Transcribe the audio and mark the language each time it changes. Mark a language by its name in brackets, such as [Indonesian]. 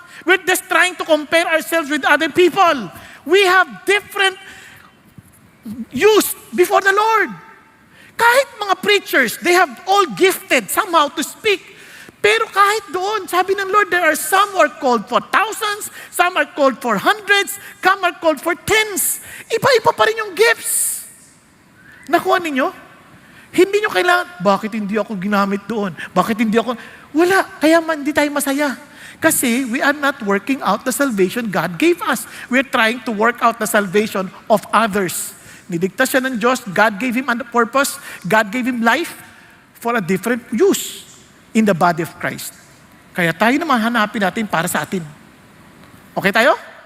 [English] We're just trying to compare ourselves with other people. We have different use before the Lord. [Filipino] Kahit mga [English] preachers, they have all gifted somehow to speak. [Filipino] Pero kahit doon, sabi ng Lord, [English] there are some who are called for thousands, some are called for hundreds, some are called for tens. [Filipino] Iba-iba pa rin yung gifts. Nakuha ninyo? Hindi nyo kailangan, bakit hindi ako ginamit doon? Bakit hindi ako? Wala, kaya hindi tayo masaya. [English] Kasi we are not working out the salvation God gave us. We're trying to work out the salvation of others. [Filipino] Niligtas siya ng Diyos. [English] God gave him a purpose. God gave him life for a different use in the body of Christ. [Filipino] Kaya tayo naman hanapin natin para sa atin. Okay tayo?